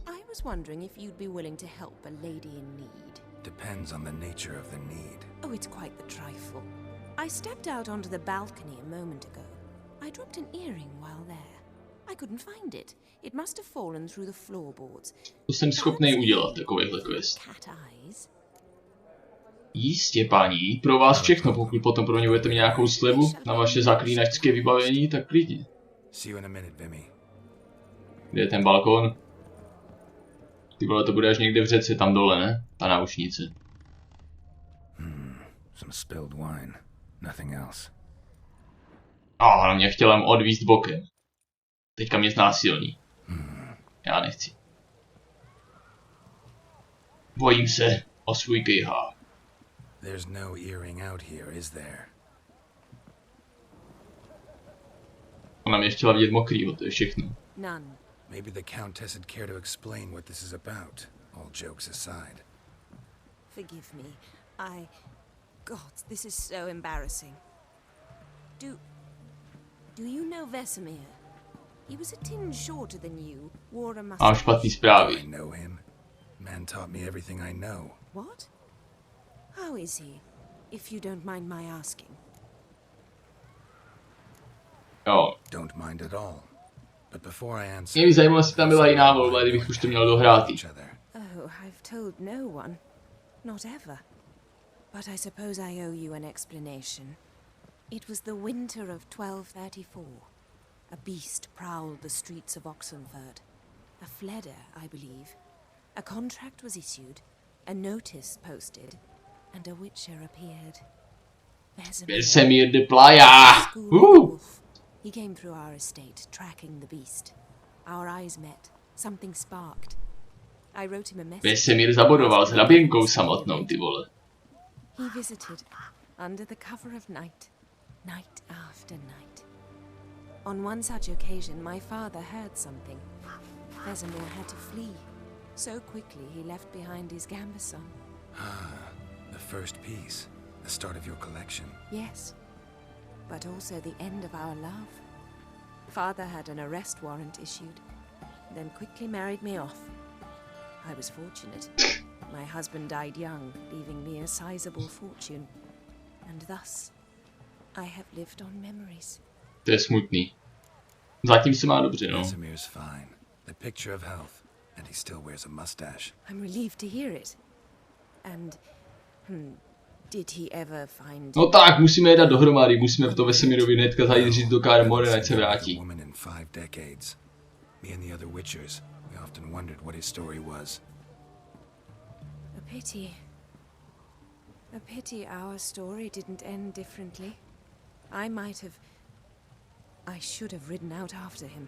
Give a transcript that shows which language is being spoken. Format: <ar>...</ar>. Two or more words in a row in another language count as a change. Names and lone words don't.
<en>I was wondering if you'd be willing to help a lady in need. Depends on the nature of the need. Oh, it's quite the trifle. I stepped out onto the balcony a moment ago. I dropped an earring while there. I couldn't find it. It must have fallen through the floorboards.</en> <cs>To jsem schopný udělat, takovýhle quest.</cs> <en>Cat eyes.</en> <cs>Jistě, paní, pro vás všechno, pokud potom pro mě budete mít nějakou slevu na vaše zaklínačské vybavení, tak klidně.</cs> <en>See you in a minute, Vimy.</en> <cs>Kde je ten balkon? Ty vole, to bude až někde v řece, tam dole, ne? Ta náušnice.</cs> <en>Some spilled wine. Nothing else.</en> <cs>A mě chtěl odvízt bokem. Teďka mě znásilní. Já nechci. Bojím se o svůj kejhák.</cs> <en>There's no earring out here, is there?</en> <cs>Ona mě chtěla vidět mokrýho, to je všechno.</cs> <en>None. Maybe the Countess would care to explain what this is about, all jokes aside. Forgive me. God, this is so embarrassing. Do you know Vesemir? He was a tinge shorter than you, wore a mustache.</en> <cs>Mám špatný zprávy.</cs> <en>I know him. Man taught me everything I know. What? How is he, if you don't mind my asking?</en> <cs>Jo.</cs> <en>Don't mind at all. But before I answer...</en> <cs>Mě by zajímalo, jestli tam byla jiná volba, kdybych už to měl dohrát.</cs> <en>Oh, I've told no one. Not ever. But I suppose I owe you an explanation. It was the winter of 1234. A beast prowled the streets of Oxenford. A fleder, I believe. A contract was issued, a notice posted, and a witcher appeared. Vesemir de Playa! He came through our estate, tracking the beast. Our eyes met. Something sparked. I wrote him a message.</en> <cs>Vesemir zabodoval s hraběnkou samotnou, ty vole.</cs> <en>He visited, under the cover of night, night after night. On one such occasion, my father heard something. Vesemir had to flee. So quickly, he left behind his gambeson. Ah, the first piece. The start of your collection. Yes. but also the end of our love. Father had an arrest warrant issued, then quickly married me off. I was fortunate. My husband died young, leaving me a sizable fortune. And thus, I have lived on memories.</en> <cs>To je smutný. Zatím se má dobře, no.</cs> <en>Casimir's fine. The picture of health, and he still wears a mustache. I'm relieved to hear it. And, did he ever find...</en> <cs>No tak, musíme je dát dohromady, musíme v to Vesemirovi hnedka zajít říct do Kamene, ať se vrátí.</cs> <en>Woman in 5 decades. Me and the other Witchers, we often wondered what his story was. A pity. A pity our story didn't end differently. I should have ridden out after him.</en>